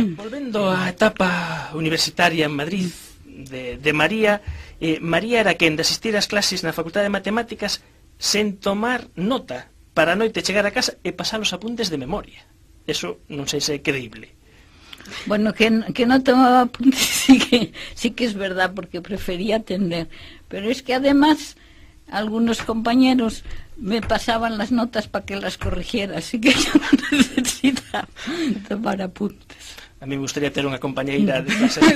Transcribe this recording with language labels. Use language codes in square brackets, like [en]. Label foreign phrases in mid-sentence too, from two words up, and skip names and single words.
[gl] Volvendo á etapa universitaria en Madrid de María, María era quen de asistir ás clases na Facultade de Matemáticas sen tomar nota para a noite chegar a casa e pasar os apuntes de memoria. Eso non sei se é creíble. [es] Bueno, que no tomaba apuntes sí que es verdad, porque prefería atender, pero es que además algunos compañeros me pasaban las notas para que las corrigiera, así que yo no necesitaba tomar apuntes. A mí me gustaría [gl] ter unha compañeira de clases.